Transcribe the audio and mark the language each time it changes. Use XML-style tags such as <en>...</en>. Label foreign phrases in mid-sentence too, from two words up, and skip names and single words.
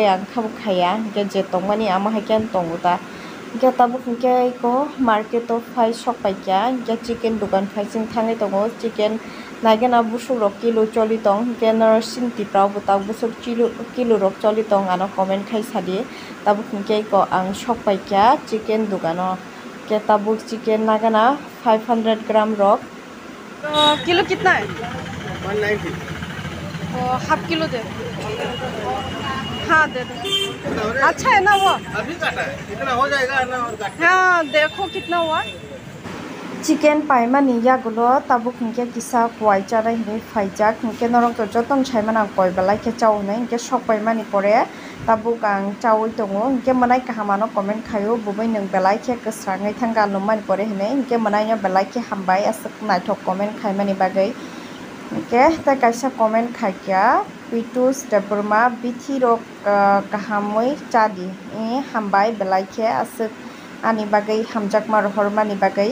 <trp>ang khabu khaya ge je tongmani ama haken tonguta ge tabuk ke ko market to phai sok paikya ge chicken dukan phai sing thangai tongo chicken naigena busuk rok kilo choli tong ge nor sinti prau butak busuk kilo rok choli tong ano comment khai sadi tabuk ke ko ang sok paikya chicken dukano के tabuk chicken nagana 500 ग्राम रॉक</trp> <hi>किलो कितना है 190 हाफ किलो दे हाँ दे दो अच्छा है ना वो अभी काटा है इतना हो जाएगा ना और काट हाँ देखो कितना हुआ</hi> <trp>chicken paimani yagulo tabuk hinke kisa kwai chara hine phaijak hinke norong to jotong chaimana koi belai ke chau nei hinke sok paimani pore tabuk ang chaui tongo hinke manai kahamano comment khayo bubai nang belai ke ksrangai thanga lumani pore hine hinke manai nya belai ke hambai asuk naithok comment khaimani bagai hinke ta kaisa comment khaikya pitus deburma bithi rok kahamoi chadi hambai belai ke asuk ani bagai hamjak mar hormani bagai</trp>